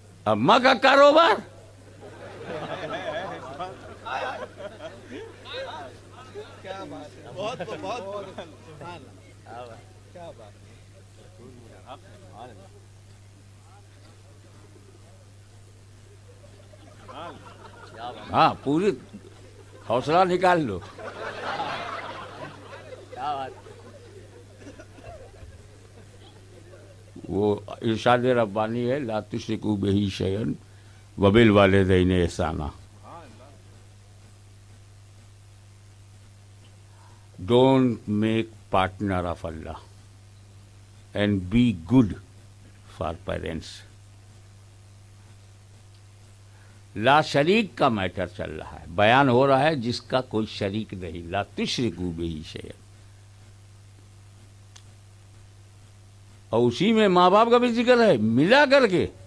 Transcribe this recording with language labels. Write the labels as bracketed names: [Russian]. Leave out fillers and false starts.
[Urdu] اماں کا کاروبار ہاں, پوری حوصلہ نکال لو. وہ ارشاد ربانی ہے, [Arabic] لا تشرکوا بہ شیئا وبالوالدین احسانا. [English] Don't make partner of Allah and be good for parents. [Urdu] لا شریک کا میٹر چل رہا ہے, بیان ہو رہا ہے جس کا کوئی شریک نہیں. [Arabic] لا تشرکوا بہ شیئا, [Urdu] اور اسی میں ماں باپ کا بھی ذکر ہے ملا کر کے.